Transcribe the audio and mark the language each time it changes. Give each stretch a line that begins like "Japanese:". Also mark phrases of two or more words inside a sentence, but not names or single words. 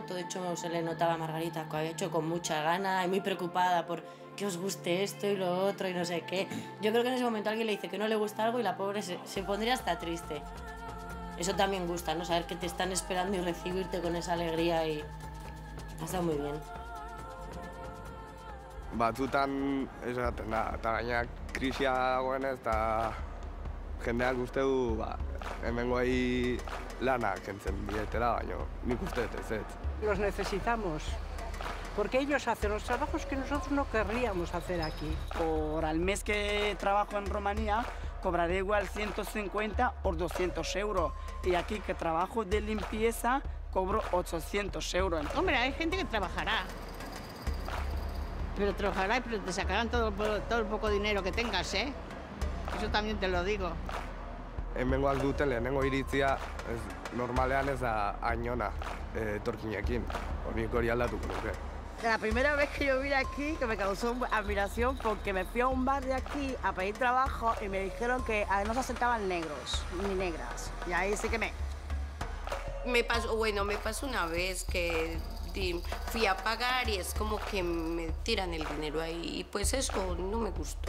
Spanish: Todo hecho se le notaba a Margarita que había hecho con mucha gana y muy preocupada por que os guste esto y lo otro y no sé qué. Yo creo que en ese momento alguien le dice que no le gusta algo y la pobre se pondría hasta triste. Eso también gusta, ¿no? Saber que te están esperando y recibirte con esa alegría y ha estado muy bien.
Basque: Batzutan esaten da, eta gaina krisia dagoenez, eta jendeak uste du hemengoei lanak kentzen dietela, baina nik uste dut ez.
Spanish: Los necesitamos, porque ellos hacen los trabajos que nosotros no querríamos hacer aquí. Por al mes que trabajo en Rumanía, cobraré igual 150 o 200 euros. Y aquí que trabajo de limpieza, cobro 800 euros. Hombre, hay gente que trabajará. Pero trabajará, pero te sacarán todo el poco dinero que tengas, ¿eh? Eso también te lo digo.
Basque: Hemengoak duten lehenengo iritzia, normalean ez da hainona etorkinekin. Nik hori aldatuko nuke.
Spanish: La primera vez que yo vine aquí, que me causó admiración, porque me fui a un bar de aquí a pedir trabajo y me dijeron que no se aceptaban negros ni negras. Y ahí sí que me pasó una vez que fui a pagar y es como que me tiran el dinero ahí y pues eso no me gustó.